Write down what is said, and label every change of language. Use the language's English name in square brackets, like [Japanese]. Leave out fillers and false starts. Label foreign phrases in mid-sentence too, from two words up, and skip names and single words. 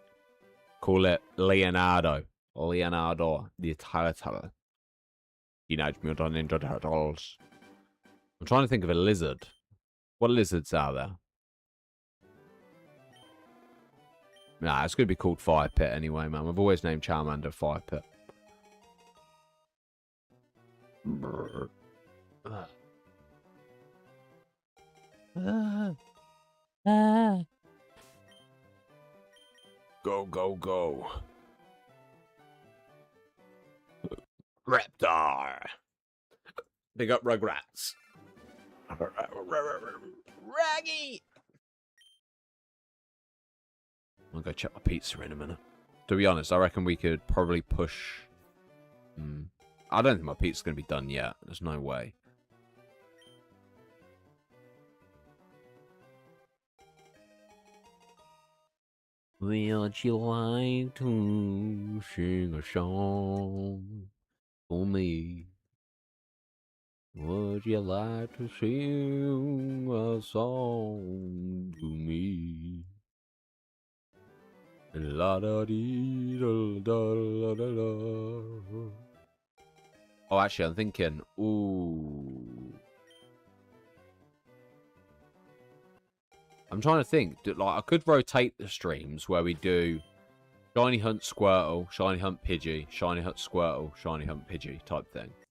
[English] Call it Leonardo. Leonardo the Turtle. Teenage Mutant Ninja Turtles. I'm trying to think of a lizard. What lizards are there? Nah, it's going to be called Fire Pit anyway, man. I've always named Charmander Fire Pit. Go, go, go. Reptar. Big up Rugrats. Raggy. I'll go check my pizza in a minute. To be honest, I reckon we could probably push... I don't think my pizza's going to be done yet. There's no way. Would you like to sing a song for me? Would you like to sing a song to me? La da dee da da da da. Oh, actually, I'm thinking. Ooh. I'm trying to think. Like, I could rotate the streams where we do Shiny Hunt Squirtle, Shiny Hunt Pidgey, Shiny Hunt Squirtle, Shiny Hunt Pidgey type thing.